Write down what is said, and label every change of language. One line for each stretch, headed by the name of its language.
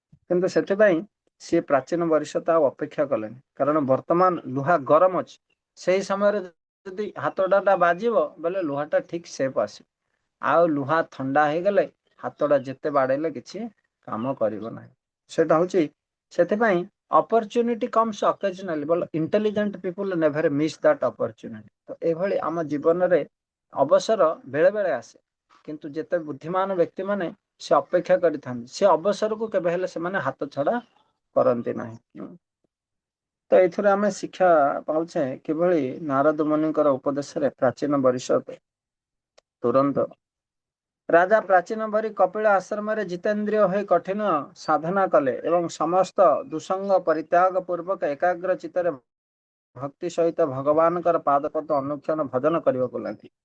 Odia: କିନ୍ତୁ ସେଥିପାଇଁ ସିଏ ପ୍ରାଚୀନ ବରିଷ୍ଠତା ଆଉ ଅପେକ୍ଷା କଲେନି, କାରଣ ବର୍ତ୍ତମାନ ଲୁହା ଗରମ ଅଛି। ସେଇ ସମୟରେ ଯଦି ହାତଟା ବାଜିବ ବୋଲେ ଲୁହାଟା ଠିକ ସେପ୍ ଆସିବ। ଆଉ ଲୁହା ଥଣ୍ଡା ହେଇଗଲେ ହାତଟା ଯେତେ ବାଡେଇଲେ କିଛି କାମ କରିବ ନାହିଁ। ସେଇଟା ହଉଛି, ସେଥିପାଇଁ
English: opportunity comes occasionally but intelligent people never miss that opportunity।
Odia: ତ ଏଭଳି ଆମ ଜୀବନରେ ଅବସର ବେଳେ ବେଳେ ଆସେ, କିନ୍ତୁ ଯେତେ ବୁଦ୍ଧିମାନ ବ୍ୟକ୍ତି ମାନେ ସେ ଅପେକ୍ଷା କରିଥାନ୍ତି, ସେ ଅବସରକୁ କେବେ ହେଲେ ସେମାନେ ହାତ ଛଡା କରନ୍ତି ନାହିଁ। ତ ଏଥିରେ ଆମେ ଶିକ୍ଷା ପାଉଛେ କିଭଳି ନାରଦ ମୁନିଙ୍କର ଉପଦେଶରେ ପ୍ରାଚୀନ ପରିଷଦ ତୁରନ୍ତ ରାଜା ପ୍ରାଚୀନ ଭରି କପିଳ ଆଶ୍ରମରେ ଜିତେନ୍ଦ୍ରିୟ ହୋଇ କଠିନ ସାଧନା କଲେ ଏବଂ ସମସ୍ତ ଦୁସଙ୍ଗ ପରିତ୍ୟାଗ ପୂର୍ବକ ଏକାଗ୍ର ଚିତ୍ତରେ ଭକ୍ତି ସହିତ ଭଗବାନଙ୍କର ପାଦପଦ ଅନୁକ୍ଷଣ ଭଜନ କରିବାକୁ ଲାଗି।